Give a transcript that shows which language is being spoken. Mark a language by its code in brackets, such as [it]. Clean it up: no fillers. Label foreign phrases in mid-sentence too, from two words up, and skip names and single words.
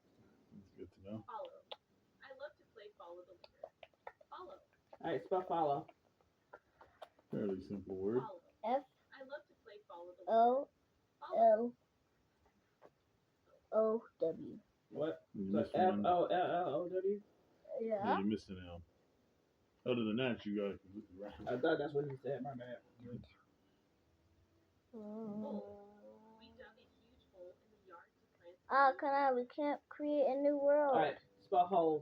[en] That's good to know. Follow. I love to play follow the leader. Follow. Alright, spell follow. Fairly simple word. Follow. F I love to play follow the leader. O Follow. L O W. What? You So missed one. F-O-L-L-O-W? Yeah. Yeah, you missed an L. Other than that, you got it completely right. I thought that's what you said, my bad. We dug a huge hole in the yard to plant. Ah, we can't create a new world. Alright, spell hole.